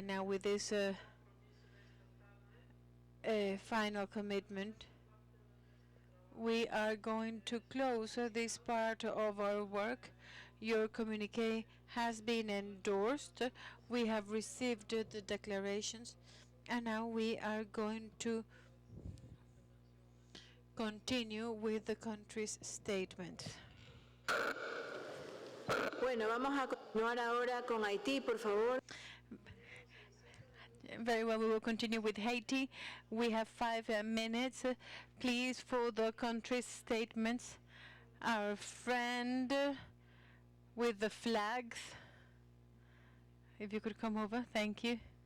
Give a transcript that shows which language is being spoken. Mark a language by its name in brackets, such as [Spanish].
[English] Now with this final commitment, we are going to close this part of our work. Your communique has been endorsed. We have received the declarations, and now we are going to continue with the country's statement. [Spanish] Bueno, vamos a continuar ahora con Haití, por favor. [English] Very well, we will continue with Haiti. We have 5 minutes, please, for the country's statements. Our friend with the flags, if you could come over, thank you.